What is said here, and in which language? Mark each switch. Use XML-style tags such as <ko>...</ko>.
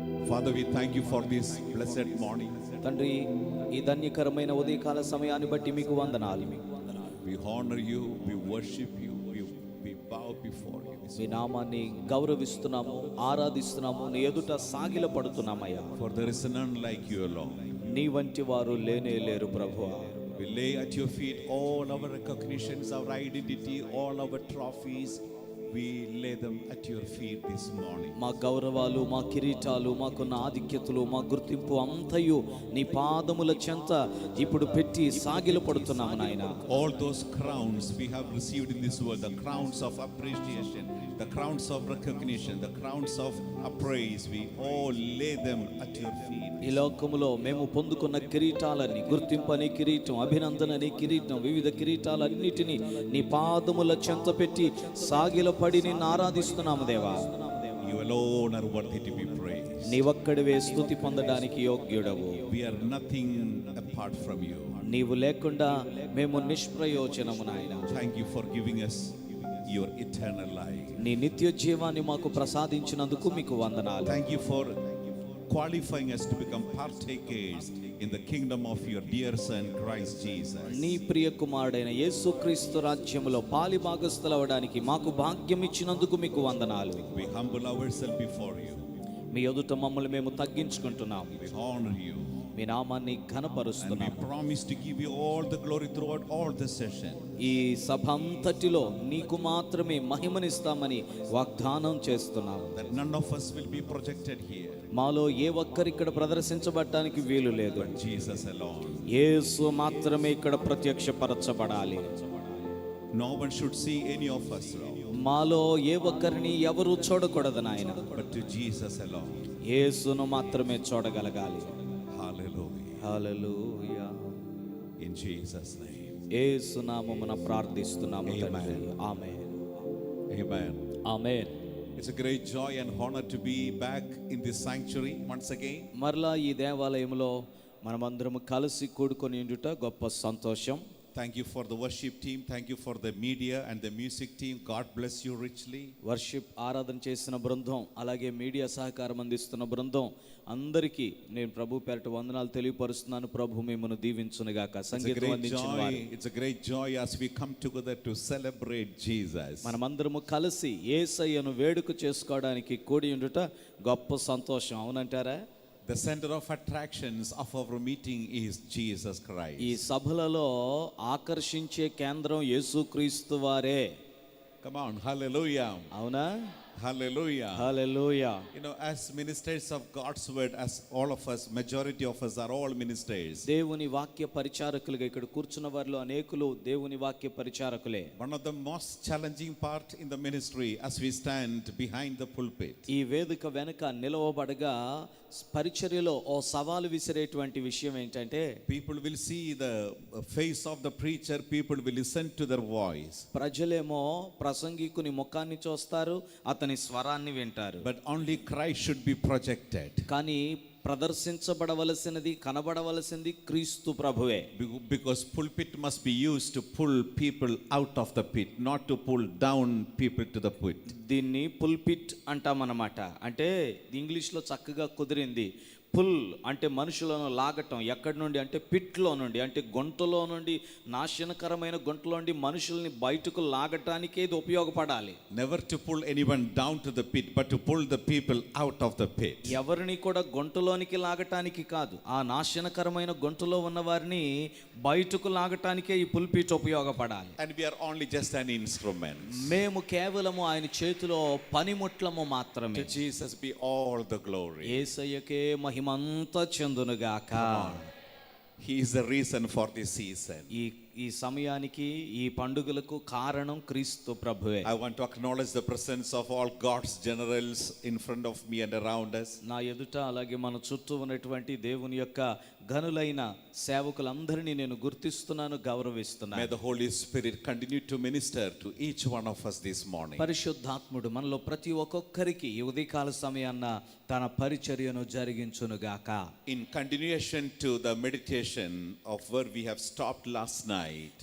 <en>Father, we thank you for this blessed morning.</en> <te>తండ్రి ఈ ధన్యకరమైన ఉదయకాల సమయాన్ని బట్టి మీకు వందనాలు.</te> <en>We honor you, we worship you, we bow before you.</en> <te>మీ నామాన్ని గౌరవిస్తున్నాము, ఆరాధిస్తున్నాము, నీ ఎదుట సాగిల పడుతున్నామయ్యా.</te> <en>For there is none like you alone.</en> <te>నీ వంటి వారు లేనే లేరు ప్రభువా.</te> <en>We lay at your feet all our recognitions, our identity, all our trophies. We lay them at your feet this morning.</en> <te>మా గౌరవాలు, మా కిరీటాలు, మాకున్న ఆధిక్యతలు, మా గుర్తింపు అంతయు నీ పాదముల చెంత ఇప్పుడు పెట్టి సాగిల పడుతున్నాము నాయన.</te> <en>All those crowns we have received in this world, the crowns of appreciation, the crowns of recognition, the crowns of praise, we all lay them at your feet.</en> <te>ఈ లోకములో మేము పొందుకున్న కిరీటాలని, గుర్తింపని కిరీటం, అభినందనని కిరీటం, వివిధ కిరీటాలన్నిటినీ నీ పాదముల చెంత పెట్టి సాగిల పడి నిన్ను ఆరాధిస్తున్నాము దేవా.</te> <en>You alone are worthy to be praised.</en> <te>నీవొక్కడివే స్తుతి పొందడానికి యోగ్యుడవు.</te> <en>We are nothing apart from you.</en> <te>నీవు లేకుండా మేము నిష్ప్రయోజనము నాయన.</te> <en>Thank you for giving us your eternal life.</en> <te>నీ నిత్య జీవాన్ని మాకు ప్రసాదించినందుకు మీకు వందనాలు.</te> <en>Thank you for qualifying us to become partakers in the kingdom of your dear son Christ Jesus.</en> <te>నీ ప్రియ కుమారుడైన యేసుక్రీస్తు రాజ్యములో పాలి భాగస్థులవడానికి మాకు భాగ్యం ఇచ్చినందుకు మీకు వందనాలు.</te> <en>We humble ourselves before you.</en> <te>మీ ఎదుట మమ్మల్ని మేము తగ్గించుకుంటున్నాము.</te> <en>We honor you.</en> <te>మీ నామాన్ని</te> <en>And we</en> <te>ఘనపరుస్తున్నాము.</te> <en>promise to give you all the glory throughout all the session.</en> <te>ఈ సభ అంతటిలో నీకు మాత్రమే మహిమనిస్తామని వాగ్దానం చేస్తున్నాము.</te> <en>That none of us will be projected here,</en> <te>మాలో ఏ ఒక్కరిక్కడ ప్రదర్శించబడటానికి వీలు లేదు.</te> <en>but Jesus alone.</en> <te>యేసు మాత్రమే ఇక్కడ ప్రత్యక్షపరచబడాలి.</te> <en>No one should see any of us, Lord,</en> <te>మాలో ఏ ఒక్కరిని ఎవరు చూడకూడదు నాయన.</te> <en>but to Jesus alone.</en> <te>యేసును మాత్రమే చూడగలగాలి.</te> <en>Hallelujah.</en> <te>Hallelujah.</te> <en>In Jesus' name.</en> <te>యేసు నామమున ప్రార్థిస్తున్నాము తండ్రి. ఆమేన్.</te> <en>Amen.</en> <te>Amen.</te> <en>It's a great joy and honor to be back in this sanctuary once again.</en> <te>మరలా ఈ దేవాలయంలో మనమందరము కలిసి కూడుకొని ఉండుట గొప్ప సంతోషం.</te> <en>Thank you for the worship team. Thank you for the media and the music team. God bless you richly.</en> <te>Worship ఆరాధన చేసిన బృందం, అలాగే మీడియా సహకారం అందిస్తున్న బృందం అందరికీ నేను ప్రభు పేరట వందనాలు తెలియపరుస్తున్నాను. ప్రభు మిమ్మల్ని దీవించునుగాక. సంగీతం అందించిన వారు,</te> <en>It's a great joy as we come together to celebrate Jesus.</en> <te>మనమందరము కలిసి యేసయ్యను వేడుక చేసుకోవడానికి కూడి ఉండుట గొప్ప సంతోషం. అవునంటారా?</te> <en>The center of attractions of our meeting is Jesus Christ.</en> <te>ఈ సభలలో ఆకర్షించే కేంద్రం యేసుక్రీస్తు వారే.</te> <en>Come on, hallelujah.</en> <te>అవునా?</te> <en>Hallelujah.</en> <te>Hallelujah.</te> <en>You know, as ministers of God's word, as all of us, majority of us are all ministers.</en> <te>దేవుని వాక్య పరిచారకులుగా ఇక్కడ కూర్చున్న వారిలో అనేకులు దేవుని వాక్య పరిచారకులే.</te> <en>One of the most challenging part in the ministry as we stand behind the pulpit.</en> <te>ఈ వేదిక వెనుక నిలవబడగా పరిచర్యలో ఓ సవాలు విసిరేటువంటి విషయం ఏంటంటే,</te> <en>People will see the face of the preacher, people will listen to their voice.</en> <te>ప్రజలేమో ప్రసంగికుని ముఖాన్ని చూస్తారు, అతని స్వరాన్ని వింటారు.</te> <en>But only Christ should be projected.</en> <te>కానీ ప్రదర్శించబడవలసినది, కనబడవలసింది క్రీస్తు ప్రభువే.</te> <en>Because pulpit must be used to pull people out of the pit, not to pull down people to the pit.</en> <te>దీన్ని pulpit అంటామన్నమాట. అంటే ఇంగ్లీష్లో చక్కగా కుదిరింది. పుల్ అంటే మనుషులను లాగటం. ఎక్కడి నుండి అంటే పిట్లో నుండి, అంటే గొంతులో నుండి, నాశనకరమైన గొంతులో నుండి మనుషుల్ని బయటకు లాగటానికే ఇది ఉపయోగపడాలి.</te> <en>Never to pull anyone down to the pit, but to pull the people out of the pit.</en> <te>ఎవరిని కూడా గొంతులోనికి లాగటానికి కాదు, ఆ నాశనకరమైన గొంతులో ఉన్న వారిని బయటకు లాగటానికే ఈ పుల్పిట్ ఉపయోగపడాలి.</te> <en>And we are only just an instrument.</en> <te>మేము కేవలము ఆయన చేతిలో పనిముట్లము మాత్రమే.</te> <en>To Jesus be all the glory.</en> <te>యేసయ్యకే మహిమంతా చెందునుగాక.</te> <en>He is the reason for this season.</en> <te>ఈ సమయానికి, ఈ పండుగలకు కారణం క్రీస్తు ప్రభువే.</te> <en>I want to acknowledge the presence of all God's generals in front of me and around us.</en> <te>నా ఎదుట అలాగే మన చుట్టూ ఉన్నటువంటి దేవుని యొక్క ఘనులైన సేవకులందరినీ నేను గుర్తిస్తున్నాను,</te> <en>May</en> <te>గౌరవిస్తున్నాను.</te> <en>the Holy Spirit continue to minister to each one of us this morning.</en> <te>పరిశుద్ధాత్ముడు మనలో ప్రతి ఒక్కొక్కరికి ఈ ఉదయకాల సమయాన్న తన పరిచర్యను జరిగించునుగాక.</te> <en>In continuation to the meditation of where we have stopped last night,</en>